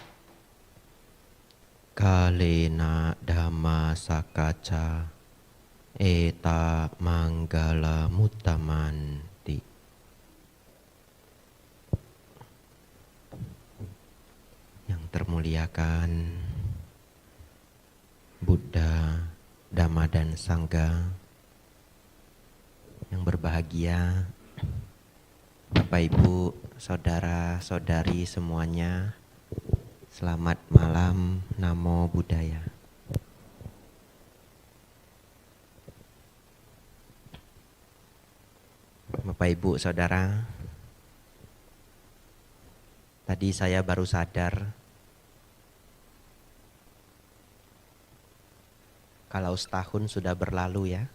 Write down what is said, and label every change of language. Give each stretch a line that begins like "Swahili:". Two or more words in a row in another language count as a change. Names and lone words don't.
Pali: Kalena dhamma sakaca eta manggala mutamanti.
Indonesian: Yang termuliakan Buddha, Dhamma dan Sangha, yang berbahagia Bapak Ibu, saudara-saudari semuanya, selamat malam,
Pali: Namo Buddhaya.
Indonesian: Bapak Ibu, saudara, tadi saya baru sadar kalau setahun sudah berlalu ya.